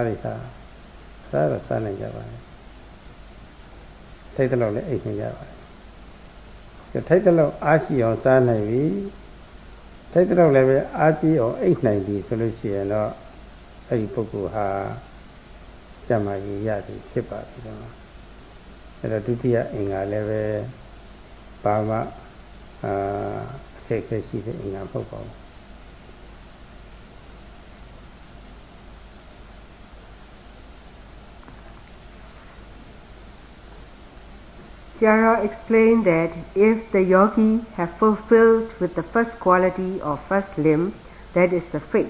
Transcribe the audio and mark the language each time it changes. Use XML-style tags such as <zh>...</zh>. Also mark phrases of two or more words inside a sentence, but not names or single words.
<my>တွေစားတော့စားနိုင်ကြပါလေထိုက်တဲ့လောက်လည်းအိတ်နေကြပါလေထိုက်တဲ့လောက်အားရှိအောင်စားနိုင်ပြီထိုက်တဲ့လောက်လည်းပဲအားကြီးအောင်အိတ်နိုင်ပြီဆိုလို့ရှိရင်တော့အဲ့ဒီပုဂ္ဂိုလ်ဟာကျမ်းမာရေးရပြီဖြစ်ပါပြီတော့အဲ့တော့ဒုတိယအင်္ဂါလည်းပဲဘာမှအခက်အခဲရှိတဲ့အင်္ဂါမဟုတ်ပါဘူး</my> <en>Sayadaw explained that if the yogi have fulfilled with the first quality or first limb, that is the faith.</en>